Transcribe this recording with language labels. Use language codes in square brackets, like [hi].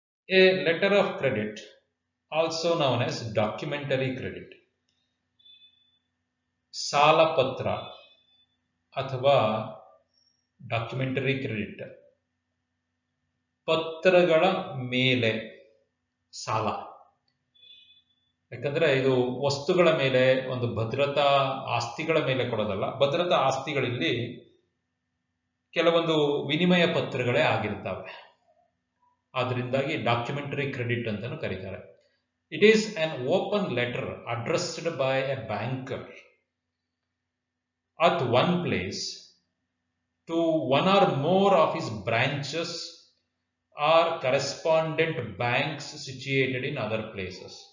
[en] A letter of credit, also known as documentary credit, [kn] ಸಾಲಪತ್ರ ಅಥವಾ documentary credit, ಪತ್ರಗಳ ಮೇಲೆ ಸಾಲ. ಯಾಕಂದ್ರೆ ಇದು ವಸ್ತುಗಳ ಮೇಲೆ, ಒಂದು ಭದ್ರತಾ ಆಸ್ತಿಗಳ ಮೇಲೆ ಕೊಡೋದಲ್ಲ. ಭದ್ರತಾ ಆಸ್ತಿಗಳಲ್ಲಿ ಕೆಲವೊಂದು ವಿನಿಮಯ ಪತ್ರಗಳೇ ಆಗಿರ್ತವೆ. ಆದ್ರಿಂದಾಗಿ ಡಾಕ್ಯುಮೆಂಟರಿ ಕ್ರೆಡಿಟ್ ಅಂತಾನು ಕರೀತಾರೆ. [en] It is an open letter addressed by a banker at one place to one or more of his branches or correspondent banks situated in other places.